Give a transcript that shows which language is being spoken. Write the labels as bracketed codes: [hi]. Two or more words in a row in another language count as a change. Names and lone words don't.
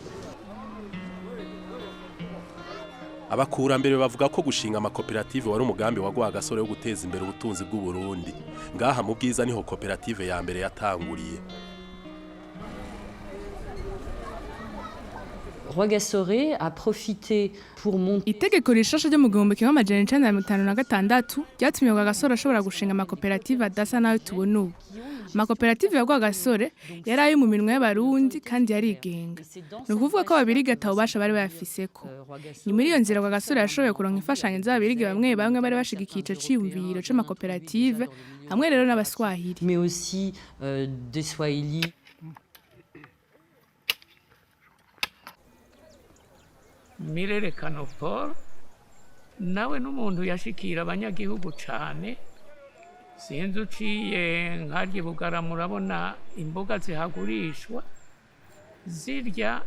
[rn] Abakurambere bavuga ko gushinga amakoperative wari umugambi wa Rwagasore wo guteza imbere ubutunzi bw'u Burundi. Ngaha mu Bwiza niho koperative ya mbere yatanguriye. [fr] Rwagasore a profité pour monter. [rn] Itegeko rishasha ryo mu 1956 ryatumye Rwagasore ashobora gushinga amakoperative adasa nayo tubona ubu. Amakoperative ya Rwagasore yari ayo mu minwe y'Abarundi kandi yarigenga. Ni ukuvuga ko Ababirigi atawubasha bari bayafiseko. Ni muri iyo nzira Rwagasore yashoboye kuronka imfashanyo z'Ababirigi bamwe bari bashigikiye ico ciyumviro c'amakoperative hamwe rero n'Abaswahili. [fr] Mais aussi des Swahili. [rn] Mirerekano Paul nawe n'umuntu yashikira abanyagihugu cane. Sinzi uciye nkarye Bugara murabona imboga zihagurishwa zirya.